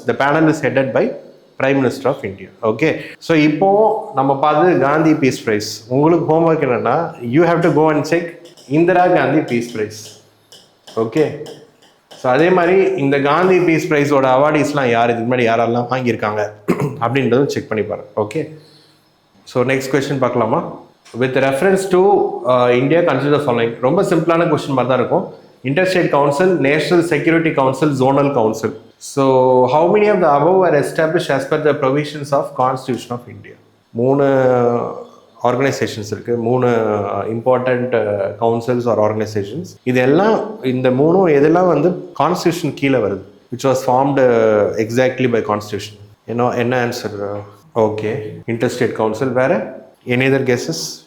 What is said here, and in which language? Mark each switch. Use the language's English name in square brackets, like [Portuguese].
[English] The panel is headed by prime minister of India. [Tamil] Okay, so இப்போ நம்ம பார்த்து Gandhi piece price. உங்களுக்கு homework என்னன்னா, [English] You have to go and check Indira Gandhi peace prize. [Tamil] Okay, so அதே மாதிரி இந்த காந்தி பீஸ் ப்ரைஸோட அவார்டிஸ்லாம் யார், இதுக்கு முன்னாடி யாரெல்லாம் வாங்கியிருக்காங்க அப்படின்றதும் செக் பண்ணி பாருங்க. ஓகே, ஸோ நெக்ஸ்ட் கொஸ்டின் பார்க்கலாமா? [English] With reference to India, consider the following. [Tamil] ரொம்ப சிம்பிளான கொஸ்டின் மாதிரி தான் இருக்கும். [English] Interstate Council, National Security Council, Zonal Council. So, how many of the above were established as per the provisions of Constitution of India? [Tamil] 3 organisations இருக்குது. [English] 3 important councils or organisations. [Tamil] இதெல்லாம் இந்த 3 எதெல்லாம் வந்து கான்ஸ்டியூஷன் கீழே வருது, [English] Which was formed exactly by constitution. [Tamil] என்ன answer? [English] Okay, interstate council. [Tamil] வேறு [English] Any other guesses?